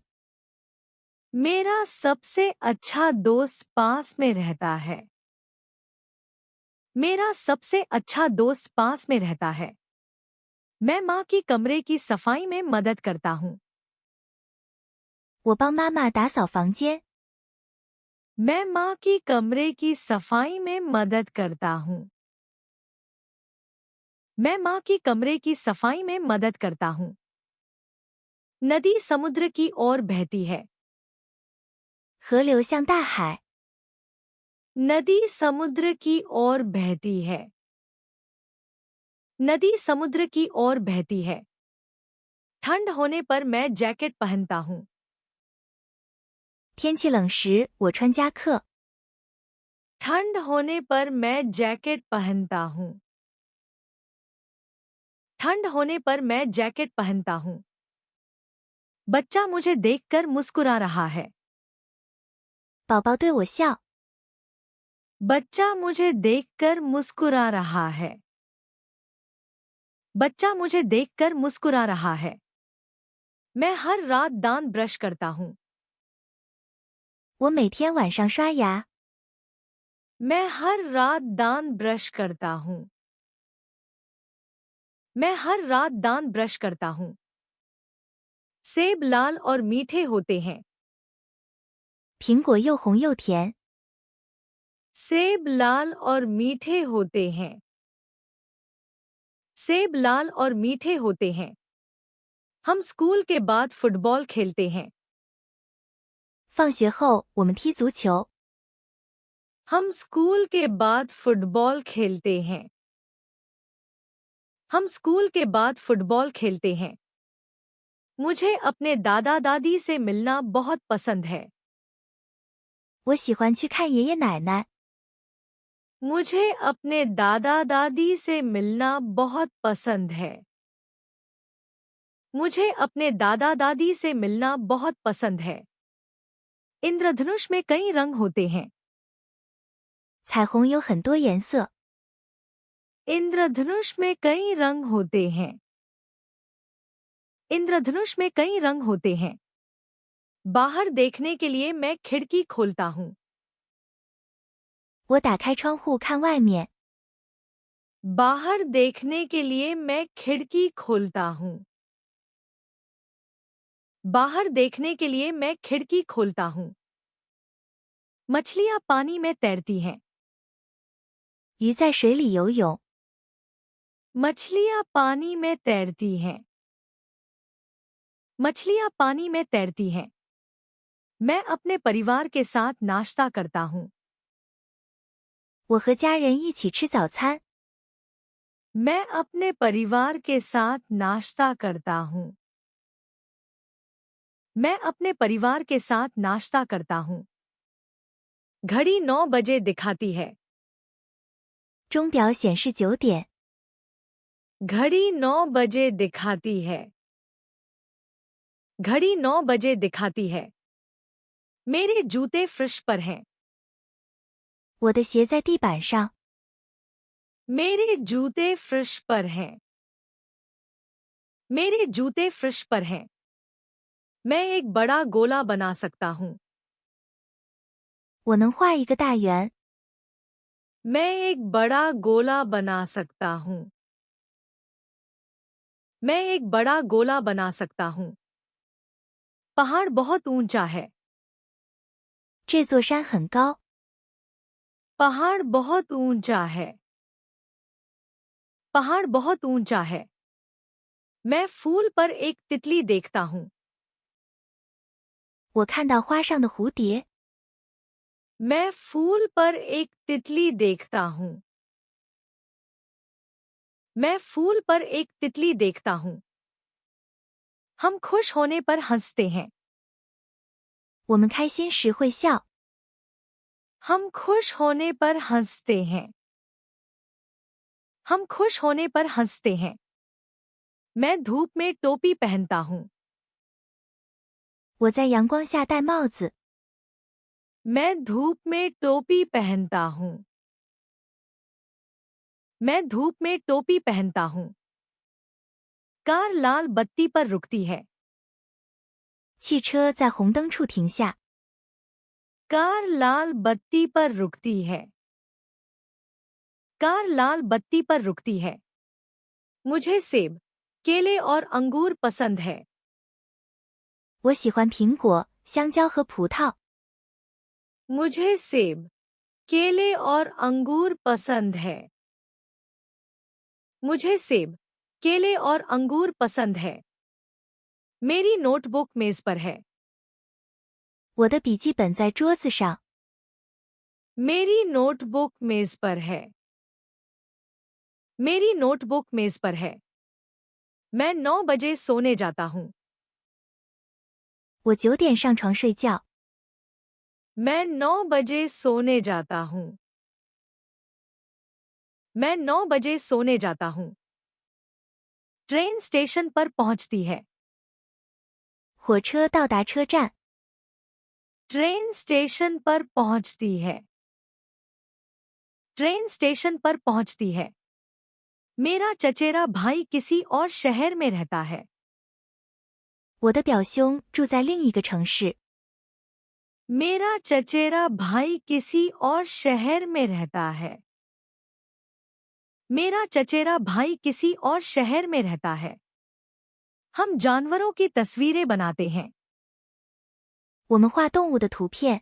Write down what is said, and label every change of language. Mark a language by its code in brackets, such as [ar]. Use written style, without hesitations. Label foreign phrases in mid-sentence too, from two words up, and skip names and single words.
[hi] मेरा सबसे अच्छा दोस्त पास में रहता है। मेरा सबसे अच्छा दोस्त पास में रहता है। मैं माँ की कमरे की सफाई में मदद करता हूँ। [zh] 我帮妈妈打扫房间。 [hi] मैं माँ की कमरे की सफाई में मदद करता हूँ। मैं माँ की कमरे की सफाई में मदद करता हूँ। नदी समुद्र की ओर बहती है। [zh] 河流向大海。 [hi] नदी समुद्र की ओर बहती है। नदी समुद्र की ओर बहती है। ठंड होने पर मैं जैकेट पहनता हूँ। [zh] 天气冷时我穿夹克。 [hi] ठंड होने पर मैं जैकेट पहनता हूँ। ठंड होने पर मैं जैकेट पहनता हूँ। बच्चा मुझे देखकर मुस्कुरा रहा है। [zh] 宝宝对我笑。 [hi] बच्चा मुझे देखकर मुस्कुरा रहा है। बच्चा मुझे देखकर मुस्कुरा रहा है। मैं हर रात दांत ब्रश करता हूँ। [zh] 我每天晚上刷牙。 [hi] मैं हर रात दांत ब्रश करता हूँ। मैं हर रात दांत ब्रश करता हूँ। सेब लाल और मीठे होते हैं। [zh] 苹果又红又甜。 [hi] सेब लाल और मीठे होते हैं। सेब लाल और मीठे होते हैं। हम स्कूल के बाद फुटबॉल खेलते हैं। [zh] 放学后我们踢足球。 [hi] हम स्कूल के बाद फुटबॉल खेलते हैं। हम स्कूल के बाद फुटबॉल खेलते हैं। मुझे अपने दादा दादी से मिलना बहुत पसंद है। [zh] 我喜欢去看爷爷奶奶。 [hi] मुझे अपने दादा दादी से मिलना बहुत पसंद है। मुझे अपने दादा दादी से मिलना बहुत पसंद है। इंद्रधनुष में कई रंग होते हैं। [zh] 彩虹有很多颜色。 [hi] इंद्रधनुष में कई रंग होते हैं। इंद्रधनुष में कई रंग होते हैं। बाहर देखने के लिए मैं खिड़की खोलता हूँ। [zh] 我打开窗户看外面。 [hi] बाहर देखने के लिए मैं खिड़की खोलता हूँ। बाहर देखने के लिए मैं खिड़की खोलता हूँ। मछलियाँ पानी में तैरती हैं। [zh] 鱼在水里游泳。 [hi] मछलियाँ पानी में तैरती हैं। मछलियाँ पानी में तैरती हैं। मैं अपने परिवार के साथ नाश्ता करता हूँ। [zh] 我和家人一起吃早餐。 [hi] मैं अपने परिवार के साथ नाश्ता करता हूँ। मैं अपने परिवार के साथ नाश्ता करता हूँ। घड़ी 9 बजे दिखाती है। [zh] 钟表显示9点。 [hi] घड़ी 9 बजे दिखाती है। घड़ी 9 बजे दिखाती है। मेरे जूते फर्श पर हैं। [zh] 我的鞋在地板上。 [hi] मेरे जूते फर्श पर हैं। मेरे जूते फर्श पर हैं। मैं एक बड़ा गोला बना सकता हूँ। [zh] 我能画一个大圆。 [hi] मैं एक बड़ा गोला बना सकता हूँ। मैं एक बड़ा गोला बना सकता हूँ। पहाड़ बहुत ऊंचा है। [zh] 这座山很高。 [hi] पहाड़ बहुत ऊंचा है। पहाड़ बहुत ऊंचा है। मैं फूल पर एक तितली देखता हूँ। [zh] 我看到花上的蝴蝶。 [hi] मैं फूल पर एक तितली देखता हूँ। मैं फूल पर एक तितली देखता हूँ। हम खुश होने पर हंसते हैं। [zh] 我们开心时会笑。 [hi] हम खुश होने पर हंसते हैं। हम खुश होने पर हंसते हैं। मैं धूप में टोपी पहनता हूँ। [zh] 我在阳光下戴帽子。 [hi] मैं धूप में टोपी पहनता हूँ। मैं धूप में टोपी पहनता हूँ। कार लाल बत्ती पर रुकती है। [zh] 汽车在红灯处停下。 [hi] कार लाल बत्ती पर रुकती है। कार लाल बत्ती पर रुकती है। मुझे सेब, केले और अंगूर पसंद है। [zh] 我喜欢苹果、香蕉和葡萄。 [hi] मुझे सेब, केले और अंगूर पसंद है। मुझे सेब, केले और अंगूर पसंद है। मेरी नोटबुक मेज पर है। [zh] 我的笔记本在桌子上。 [hi] मेरी नोटबुक मेज पर है। मेरी नोटबुक मेज पर है। मैं 9 बजे सोने जाता हूँ। [zh] 我9点上床睡觉。 [hi] मैं 9 बजे सोने जाता हूँ। मैं 9 बजे सोने जाता हूँ। [en] train station [hi] पर पहुंचती है। [zh] 火车到达车站。 [en] train station [hi] पर पहुंचती है। [en] train station [hi] पर पहुंचती है। मेरा चचेरा भाई किसी और शहर में रहता है। [zh] 我的表兄住在另一个城市。 [hi] मेरा चचेरा भाई किसी और शहर में रहता है। मेरा चचेरा भाई किसी और शहर में रहता है। हम जानवरों की तस्वीरें बनाते हैं। [zh] 我们画动物的图片。